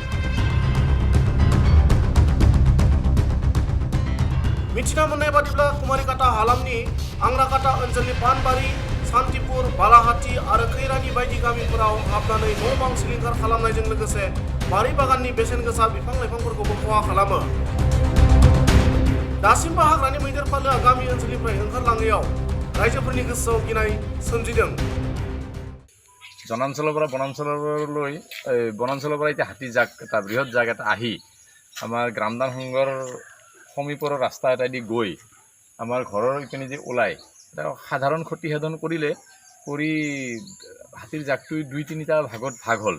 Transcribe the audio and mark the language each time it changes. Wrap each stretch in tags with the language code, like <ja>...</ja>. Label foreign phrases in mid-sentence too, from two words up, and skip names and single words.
<brx>मिथिना मोननाय बादिब्ला कुमारिकाटा हालामनि आंराकाटा ओनसोलनि पानबारि, सान्तिपुर, बालाहाटी आरो खैरानि बायदि गामिफोराव हाबनानै न' बां सिलिंखार खालामनायजों लोगोसे बारि बागाननि बेसेन गोसा बिफां लाइफांफोरखौबो खहा खालामो। दासिमबो हाग्रानि मैदेर फालोआ गामि ओनसोलनिफ्राय ओंखारलाङैयाव रायजोफोरनि गोसोआव गिनाय सोमजिदों।</brx> <as>জনাঞ্চলৰ পৰা বনাঞ্চললৈ বনাঞ্চলৰ পৰা এতিয়া হাতী জাক এটা বৃহৎ জাক এটা আহি আমাৰ গ্ৰামদান সংঘৰ সমীপৰ ৰাস্তা এটাইদি গৈ আমাৰ ঘৰৰ ইপিনে যে ওলাই এটা সাধাৰণ ক্ষতিসাধন কৰিলে কৰি হাতীৰ জাকটো ২-৩টা ভাগত ভাগ হ'ল।</as>